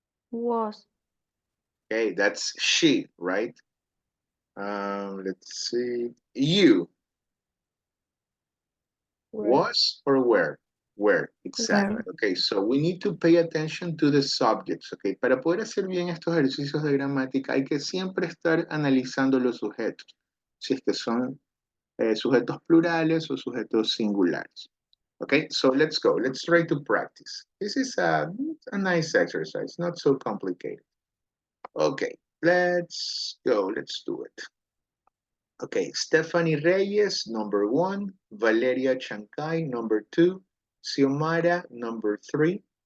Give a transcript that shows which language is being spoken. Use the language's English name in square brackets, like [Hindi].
[English] Was. Okay, that's she, right? Let's see. You was or were? Were, exactly. Were. Okay, so we need to pay attention to the subjects, okay? [Spanish] Para poder hacer bien estos ejercicios de gramática hay que siempre estar analizando los sujetos, si es que son sujetos plurales o sujetos singulares. [English] Okay, so let's go. Let's try to practice. This is a nice exercise, not so complicated. Okay, let's go. Let's do it. Okay, Stephanie Reyes, number 1. Valeria Chancay, number 2. Xiomara, number 3.